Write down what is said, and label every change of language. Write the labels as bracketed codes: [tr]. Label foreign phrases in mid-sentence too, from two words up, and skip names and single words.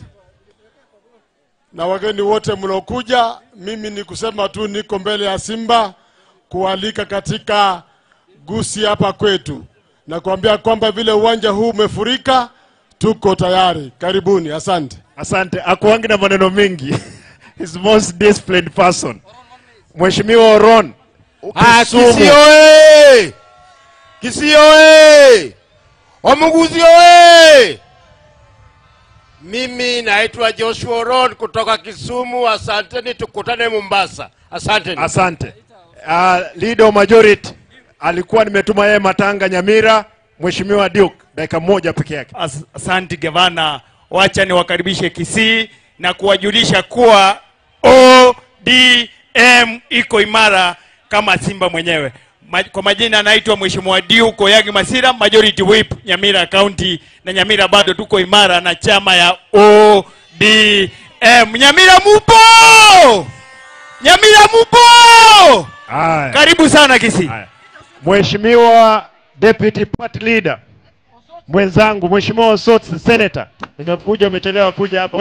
[sw] Na wageni wote mlokuja, mimi ni kusema tu niko mbele ya Simba kualika katika Gusii hapa kwetu. Na kuambia kwamba vile uwanja huu umefurika, tuko tayari. Karibuni, asante. Asante. Akuangi na maneno mengi. [en] He's most disciplined person. [sw] Mheshimiwa Oron. Kisii oye! Kisii oye! Omuguzi oye! Mimi naitwa Joshua Oron kutoka Kisumu. Asanteni, tukutane Mombasa. Asanteni. Asante. Leader majority alikuwa nimetuma yeye Matanga Nyamira. Mheshimiwa Duke, dakika moja peke yake. Asante Gavana, wacha niwakaribishe Kisii na kuwajulisha kuwa ODM iko imara kama Simba mwenyewe. Kwa majina anaitwa Mheshimiwa Duke Oyagi Masira, [en] Majority Whip [sw] Nyamira County, na Nyamira bado tuko imara na chama ya ODM. Nyamira mupo! Nyamira mupo! Karibu sana Kisii. Mheshimiwa [en] Deputy Party Leader [sw] mwenzangu, Mheshimiwa Osotsi Senator, nimekuja umechelewa kuja hapa.